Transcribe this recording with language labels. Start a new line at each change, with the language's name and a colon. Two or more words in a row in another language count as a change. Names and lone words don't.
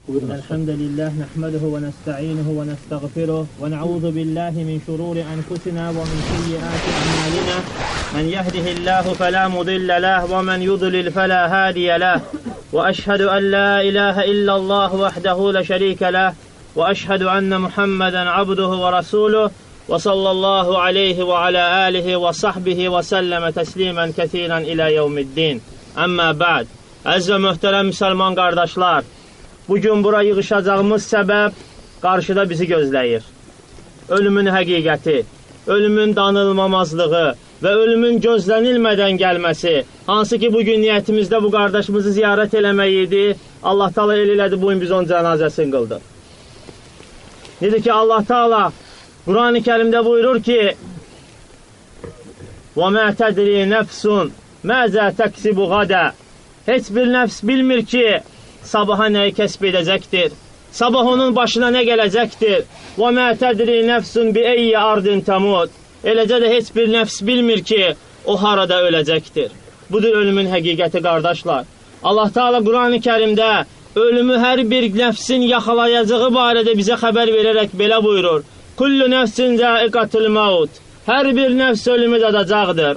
Arabic: الحمد لله نحمده ونستعينه ونستغفره ونعوذ بالله من شرور أنفسنا ومن سيئات أعمالنا من يهده الله فلا مضل له ومن يضلل فلا هادي له وأشهد أن لا إله إلا الله وحده لا شريك له وأشهد أن محمدا عبده ورسوله وصلى الله عليه وعلى آله وصحبه وسلم تسليما كثيرا إلى يوم الدين. أما بعد.
Azerbaijani: Əziz və möhtərəm müsəlman qardaşlar, bugün bura yığışacağımız səbəb qarşıda bizi gözləyir. Ölümün həqiqəti, ölümün danılmamazlığı və ölümün gözlənilmədən gəlməsi, hansı ki bugün niyyətimizdə bu qardaşımızı ziyarət eləmək idi, Allah Taala el elədi, bugün biz onun cənazəsini qıldıq. Dedi ki Allah Taala Quran-ı Kərimdə buyurur ki
Arabic: وَمَا تَدْرِي نَفْسٌ مَاذَا تَكْسِبُ غَدًا.
Azerbaijani: Heç bir nəfs bilmir ki, sabaha nəyi kəsb edəcəkdir. Sabah onun başına nə gələcəkdir.
Arabic: وَمَا تَدْرِي نَفْسٌ بِأَيِّ أَرْضٍ تَمُوتُ.
Azerbaijani: Eləcə də heç bir nəfs bilmir ki, o harada öləcəkdir. Budur ölümün həqiqəti qardaşlar. Allah Teala Quran-ı Kərimdə ölümü hər bir nəfsin yaxalayacağı barədə bizə xəbər verərək belə buyurur.
Arabic: كل نفس ذائقة الموت.
Azerbaijani: Hər bir nəfs ölümü dadacaqdır.